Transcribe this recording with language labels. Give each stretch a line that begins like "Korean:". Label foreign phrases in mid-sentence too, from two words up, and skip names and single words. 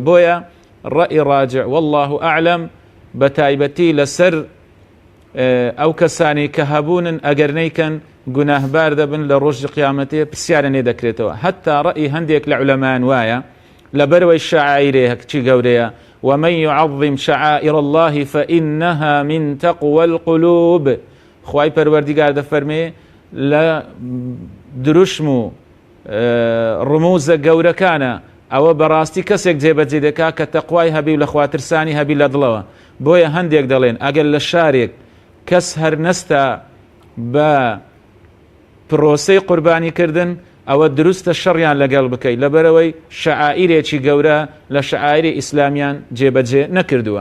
Central Kurdish: بۆیە ڕەئی ڕاجع
Arabic: والله ئەعلەم
Central Kurdish: بە تایبەتی لەسەر ئەو کەسانی کە هەبوونن ئەگەر نەیکەن گوناهبار دەبن لە ڕۆژی قیامەتێ پرسیارە نێ دەکرێتەوە. هەتا ڕەئی هەندێک لە عولەمان وایە لەبەرەوەی شەعائیرێ چی گەورەیە
Arabic: ومن يعظم شعائر الله فإنها من تقوى القلوب.
Central Kurdish: خوای پەروەردیگار دەفەرمێ لە دروشم و ڕموزە گەورەکانە ئەوە بەڕاستی کەسێک جێبەجێ دەکا کە تەقوای هەبی و لە خواترسانی هەبی لە دڵەوە. بۆیە هەندێک دەڵێن ئەگەر لە شارێک کەس هەر نەستە بە پرۆسەی قوربانیکردن ئەوە دروستە شەڕیان لەگەڵ بکەیت لەبەرەوەی شەعائیرێکی گەورە لە شەعائیری ئیسلامیان جێبەجێ نەکردووە.